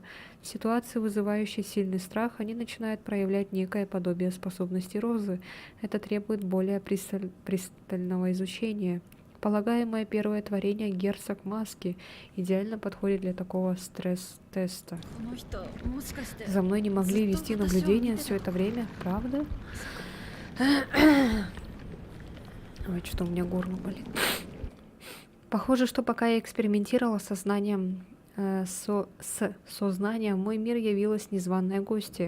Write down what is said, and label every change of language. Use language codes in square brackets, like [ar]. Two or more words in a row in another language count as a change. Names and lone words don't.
[ru] В ситуации, вызывающей сильный страх, они начинают проявлять некое подобие способности розы. Это требует более пристального изучения. Полагаемое первое творение «Герцог Маски» идеально подходит для такого стресс-теста. [ja] この人もしかして [ru] За мной не могли вести наблюдение все это время, правда? Ой, что у меня горло болит. Похоже, что пока я экспериментировала с сознанием, сознанием, в мой мир явилась незваная гостья.